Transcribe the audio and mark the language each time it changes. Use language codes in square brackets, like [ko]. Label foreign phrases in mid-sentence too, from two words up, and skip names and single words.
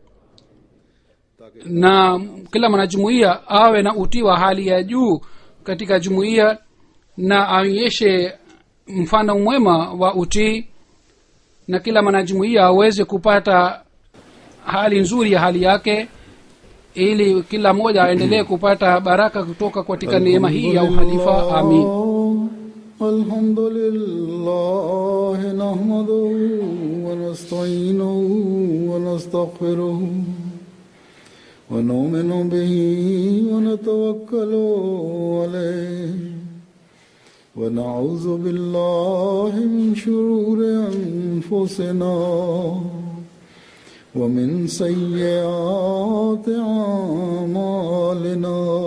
[sw] na kila mwanajumuiya awe na utii wa hali ya juu katika jumuiya na aonyeshe mfano mwema wa utii, na kila mwanajumuiya aweze kupata hali nzuri ya hali yake ili kila mmoja aendelee kupata baraka kutoka katika neema hii ya uhalifa. Amin. [ar] الحمد لله نحمده ونستعينه ونستغفره ونؤمن به ونتوكل عليه ونعوذ بالله من شرور أنفسنا ومن سيئات أعمالنا